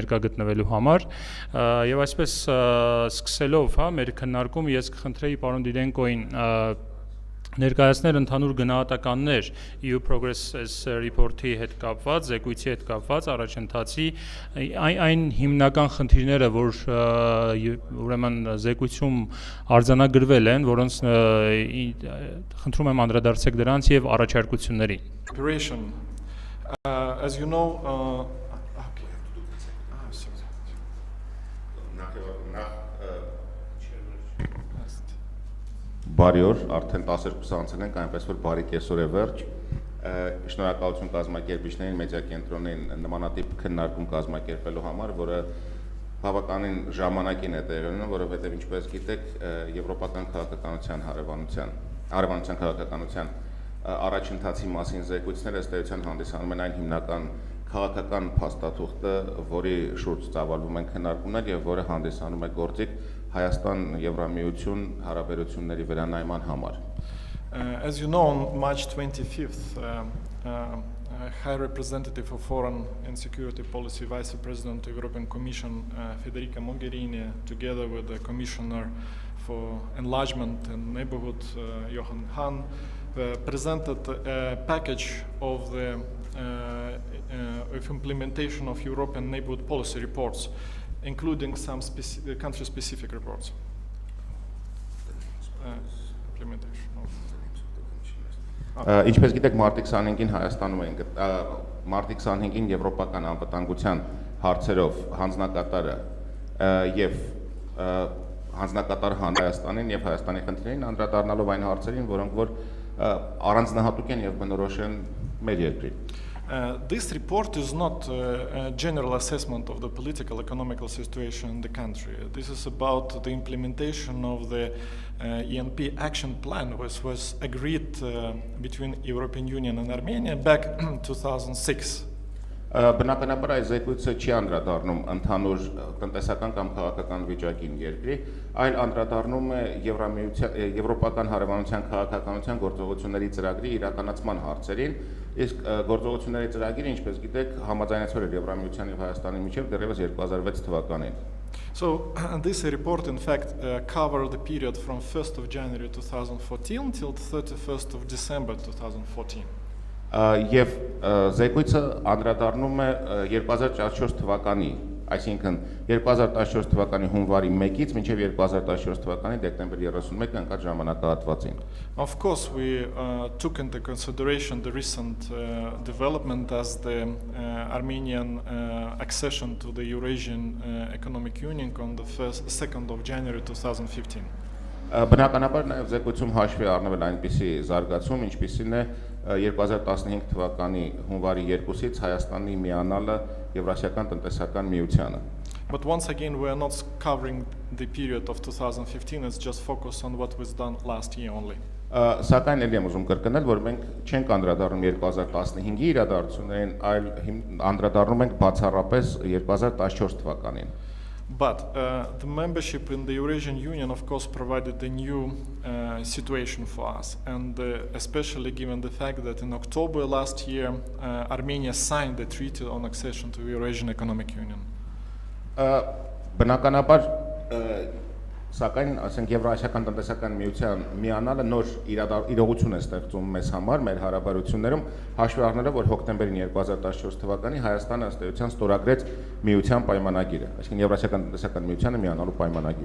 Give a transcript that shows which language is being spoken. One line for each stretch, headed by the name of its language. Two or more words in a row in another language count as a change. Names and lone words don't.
Armenian: ներկա գտնվելու համար, եւ այսպես սկսելով, մեր քննարկումը ես կխնդրեի պարոն Դիդենկոին ներկայացնել ընդհանուր գնահատականներ
English: EU Progress Report-
Armenian: ի հետ կապված, զեկույցի հետ կապված, առաջընթացի այն հիմնական խնդիրները, որ ուրեմն զեկույցում արձանագրվել են, որոնց խնդրում եմ անդրադարձեք դրանց եւ առաջարկություններին։
English: As you know,
Armenian: Բարի օր, արդեն 12 անցել ենք, այնպես որ բարի կեսօր է վերջ։ Շնորհակալություն կազմակերպիչներին, մեդիա կենտրոնին նմանատիպ քննարկում կազմակերպելու համար, որը բավականին ժամանակին է տեղի ունենում, որովհետև ինչպես գիտեք, Եվրոպական քաղաքականության Հարևանության քաղաքականության առաջընթացի մասին զեկույցները ըստ էության հանդիսանում են այն հիմնական քաղաքական փաստաթուղթը, որի շուրջ ծավալվում են քննարկումներ եւ որը հանդիսանում է գործիք Հայաստան Եվրամիություն հարաբերությունների վերանայման համար։
English: As you know, on March 25th, High Representative of Foreign and Security Policy Vice President of the European Commission, Federica Mogherini, together with the Commissioner for Enlargement and Neighborhood, Johan Hahn, presented a package of the implementation of European neighborhood policy reports, including some country-specific reports. Implementation of.
Armenian: Ինչպես գիտեք, մարտի 25-ին Հայաստանում ենք, մարտի 25-ին Եվրոպական անվտանգության հարցերով հանձնակատարը եւ հանձնակատար Հայաստանին եւ Հայաստանի խնդիրներին անդրադառնալով այն հարցերին, որոնք որ առանձնահատուկ են եւ բնորոշ են մեր երկրին։
English: This report is not a general assessment of the political economical situation in the country. This is about the implementation of the ENP action plan, which was agreed between European Union and Armenia back in 2006.
Armenian: Բնականաբար այս զեկույցը չի անդրադառնում ընդհանուր տնտեսական կամ քաղաքական վիճակին երկրի, այլ անդրադառնում է Եվրոպական Հարևանության քաղաքականության գործողությունների ծրագրի իրականացման հարցերին, իսկ գործողությունների ծրագիրը, ինչպես գիտեք, համաձայնեցվել էր Եվրամիության եւ Հայաստանի միջեւ դեռևս 2006 թվականին։
English: So this report in fact covered the period from 1st of January 2014 till 31st of December 2014.
Armenian: Եվ զեկույցը անդրադառնում է 2014 թվականի, այսինքն 2014 թվականի հունվարի 1-ից մինչև 2014 թվականի դեկտեմբեր 31-ը ընկած ժամանակահատվածին։
English: Of course, we took into consideration the recent development as the Armenian accession to the Eurasian Economic Union on the 2nd of January 2015.
Armenian: Բնականաբար նաև զեկույցում հաշվի առնվել այնպիսի զարգացում, ինչպիսին է 2015 թվականի հունվարի 2-ից Հայաստանի միանալը Եվրասիական տնտեսական միությանը։
English: But once again, we are not covering the period of 2015, it's just focus on what was done last year only.
Armenian: Սակայն ելի եմ ուզում կրկնել, որ մենք չենք անդրադառնում 2015-ի իրադարձություններին, այլ անդրադառնում ենք բացառապես 2014 թվականին։
English: But the membership in the Eurasian Union, of course, provided a new situation for us, and especially given the fact that in October last year, Armenia signed the treaty on accession to the Eurasian Economic Union.
Armenian: Բնականաբար սակայն ասենք Եվրասիական տնտեսական միության միանալը նոր իրողություն է ստեղծում մեզ համար, մեր հարաբերություններում, հաշվի առնելով, որ հոկտեմբերին 2014 թվականին Հայաստանը ըստ էության ստորագրեց միության պայմանագիրը, այսինքն Եվրասիական տնտեսական միությանը միանալու պայմանագիրը։